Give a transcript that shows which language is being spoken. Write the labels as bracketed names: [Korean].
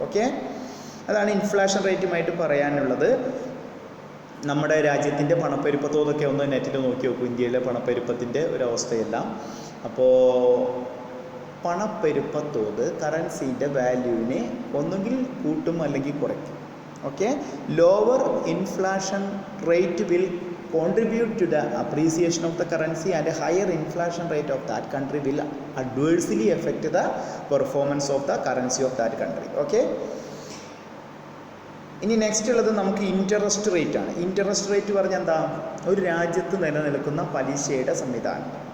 [Malayalam] Okay, അതാണ് inflation റേറ്റുമായിട്ട് പറയാനുള്ളത്. നമ്മുടെ രാജ്യത്തിൻ്റെ പണപ്പെരുപ്പത്തോതൊക്കെ ഒന്ന് നെറ്റിൽ നോക്കി നോക്കൂ, ഇന്ത്യയിലെ പണപ്പെരുപ്പത്തിൻ്റെ ഒരവസ്ഥയെല്ലാം. അപ്പോൾ പണപ്പെരുപ്പത്തോത് കറൻസീൻ്റെ വാല്യൂവിനെ ഒന്നുകിൽ കൂട്ടും അല്ലെങ്കിൽ കുറയ്ക്കും. [English] Okay, lower inflation rate will contribute to the appreciation of the currency and a higher inflation rate of that country will adversely affect the performance of the currency of that country. [Malayalam] Okay, ഇനി next ഉള്ളത് നമുക്ക് interest rate ആണ്. Interest rate പറഞ്ഞാൽ എന്താ? ഒരു രാജ്യത്ത് നിലനിൽക്കുന്ന പലിശയുടെ സംവിധാനം.